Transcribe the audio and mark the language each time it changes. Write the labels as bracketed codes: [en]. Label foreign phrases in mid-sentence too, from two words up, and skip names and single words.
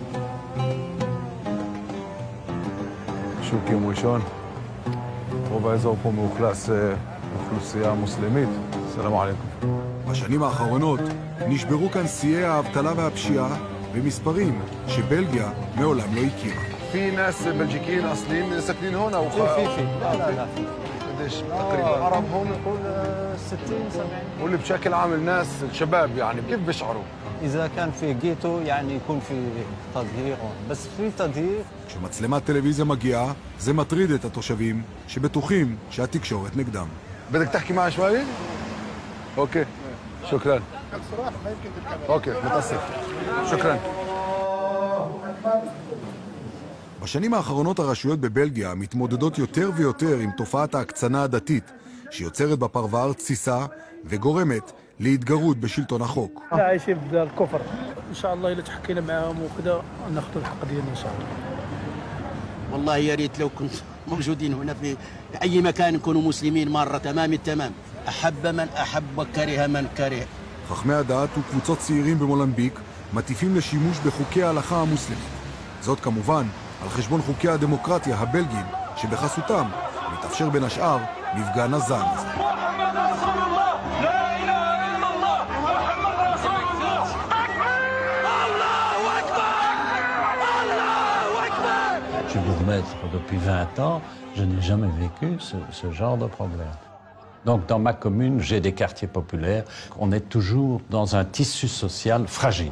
[he] שוק יום ראשון, רוב האזור פה מאוכלס אוכלוסייה מוסלמית. [ar] سلام عليكم. [he] בשנים האחרונות נשברו כאן שיאי האבטלה והפשיעה במספרים שבלגיה מעולם לא הכירה. [ar] في ناس بلجيكيين اصليين ساكنين هنا في لا قديش تقريبا عرب هون نقول 60 70 واللي بشكل عام الناس الشباب يعني كيف بيشعروا اذا كان في جيتو يعني يكون في تظهير بس في تظهير. [he] כשמצלמת טלוויזיה מגיעה זה מטריד את התושבים שבטוחים שהתקשורת נגדם. [ar] بدك تحكي معي شوي اوكي شكرا اوكي متاسف شكرا. [he] בשנים האחרונות הרשויות בבלגיה מתמודדות יותר ויותר עם תופעת ההקצנה הדתית, שיוצרת בפרבר תסיסה וגורמת להתגרות בשלטון החוק. [ar] عايشين بالكفر ان شاء الله اللي تحكينا معاهم وكذا ناخذ الحق ديالنا ان شاء الله. والله يا ريت لو كنت موجودين هنا في اي مكان نكونوا مسلمين مره تمام التمام. احب من احب وكره من كره. [he] חכמי הדת וקבוצות צעירים במולמביק מטיפים לשימוש בחוקי ההלכה המוסלמית. זאת כמובן על חשבון חוקי הדמוקרטיה הבלגיים, שבחסותם מתאפשר בין השאר מפגן הזעם הזה. [fr] Je suis bourgmestre depuis 20 ans, je n'ai jamais vécu ce genre de problème. Donc dans ma commune, j'ai des quartiers populaires. On est toujours dans un tissu social fragile.